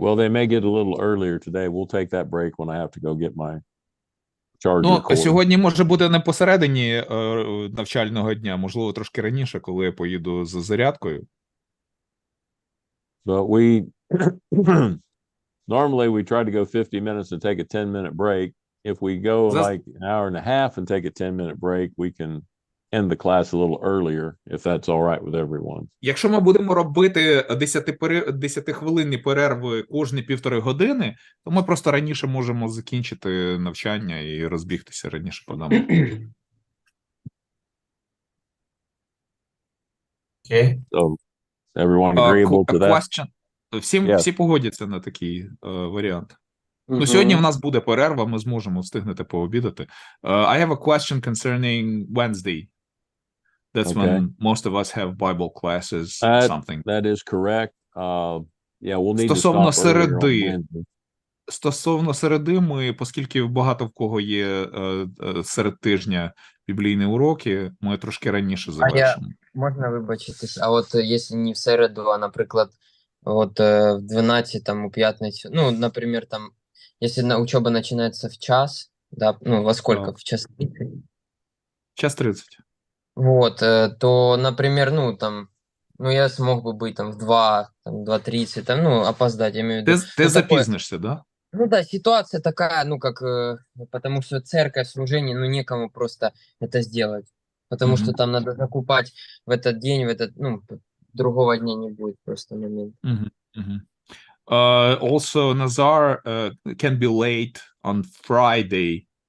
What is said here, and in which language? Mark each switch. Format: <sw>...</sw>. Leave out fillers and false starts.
<en>Well, they may get a little earlier today. We'll take that break when I have to go get my charger cord.</en> <uk>Сьогодні може бути не посередині навчального дня, можливо, трошки раніше, коли я поїду за зарядкою.</uk> <en>But normally we try to go 50 minutes and take a 10-minute break. If we go like an hour and a half and take a 10-minute break, we can end the class a little earlier, if that's all right with everyone.</en> <uk>Якщо ми будемо робити 10-хвилинні перерви кожні 1,5 години, то ми просто раніше можемо закінчити навчання і розбігтися раніше по дому. Окей.</uk> <en>So, everyone agreeable to that? Question.</en> <uk>Всі погодяться на такий варіант. Ну, сьогодні в нас буде перерва, ми зможемо встигнути пообідати.</uk> <en>I have a question concerning Wednesday. That's when most of us have Bible classes, something. That is correct. Yeah, we'll need to stop earlier on Wednesday.</en> <uk>Стосовно середи, оскільки багато в кого є серед тижня біблійні уроки, ми трошки раніше завершимо. Можна вибачитись, а от якщо не в середу, а, наприклад, от в 12, там, у п'ятницю, ну, наприклад, там,</uk> <ru>если учеба начинается в час, да, ну, во сколько? В час 30?</ru> <uk>Час 30.</uk> <ru>Вот, то, например, ну, там, ну, я смог бы быть там в 2, там, 2:30, там, ну, опоздать, я имею в виду.</ru> <uk>Ты запізнишся, да?</uk> <ru>Ну да, ситуация такая, ну, как, потому что церковь, служение, ну, некому просто это сделать. Потому что там надо закупать в этот день, в этот, ну, другого дня не будет просто момент.</ru> <en>Also, Nazar can be late on Friday.</en>